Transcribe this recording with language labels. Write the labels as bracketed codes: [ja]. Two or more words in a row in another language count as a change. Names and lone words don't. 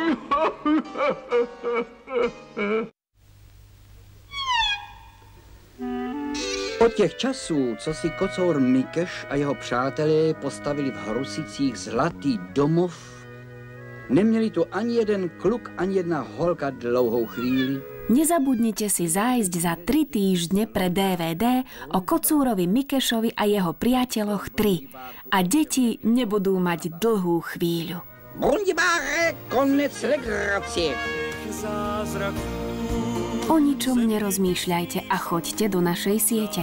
[cs] Od těch časů, co si kocour Mikeš a jeho přátelé postavili v Hrusicích zlatý domov, neměli tu ani jeden kluk, ani jedna holka dlouhou chvíli. [sk] Nezabudnite si zájsť za 3 týždne pre DVD o kocúrovi Mikešovi a jeho priateľoch 3. A deti nebudú mať dlhú chvíľu. [cs] Bundibáre, konec legracie. [sk] O ničom nerozmýšľajte a choďte do našej siete.